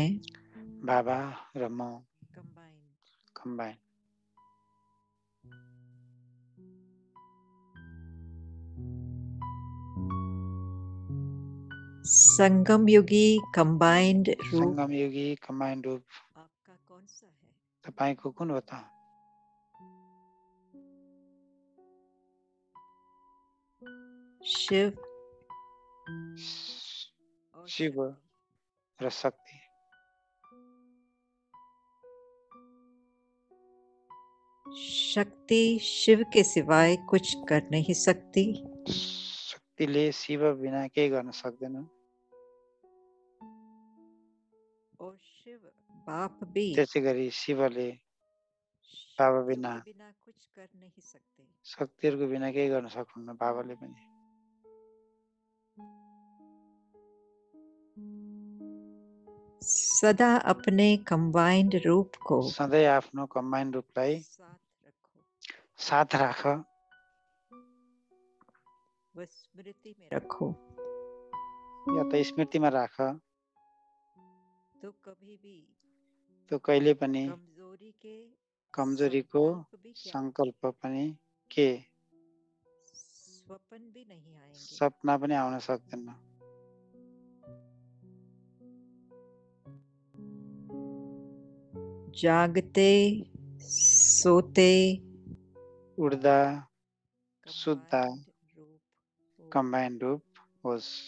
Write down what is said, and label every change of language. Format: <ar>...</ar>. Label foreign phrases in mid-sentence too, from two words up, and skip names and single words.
<ne>बाबा र म कम्बाइन्ड</ne> <hi>संगम युगी कंबाइंड रूप</hi> <ne>संगम युगी कम्बाइन्ड रूप</ne> <hi>आपका कौन सा है?</hi> <ne>तपाईको कुन हो त?</ne> <hi>शिव और</hi> <ne>शिव</ne> <hi>शक्ति।</hi> <ne>र शक्ति।</ne> <hi>शक्ति शिव के सिवाय कुछ कर नहीं सकती।</hi> <ne>शक्तिले शिव बिना केही गर्न सक्दैन</ne> <hi>और शिव बाप भी</hi> <ne>त्यसै गरी शिवले बाबा</ne> <hi>शक्तियों बिना के बिना कुछ कर नहीं सकते।</hi> <ne>शक्तिहरूको बिना केही गर्न सक्नुहुन्न बाबाले पनि।</ne> <hi>सदा अपने कंबाइंड रूप को</hi> <ne>सधैँ आफ्नो कम्बाइन्ड रूपलाई साथ राख</ne> <hi>व स्मृति में रखो।</hi> <ne>या त स्मृतिमा राख,</ne> <hi>तो कभी भी</hi> <ne>तो कहिले पनि कमजोरीको संकल्प पनि के</ne> <hi>स्वप्न भी नहीं आएंगे।</hi> <ne>सपना पनि आउन सक्दैन।</ne> <hi>जागते सोते</hi> <ne>उड्दा सुत्दा कम्बाइन्ड रूप होस्।</ne>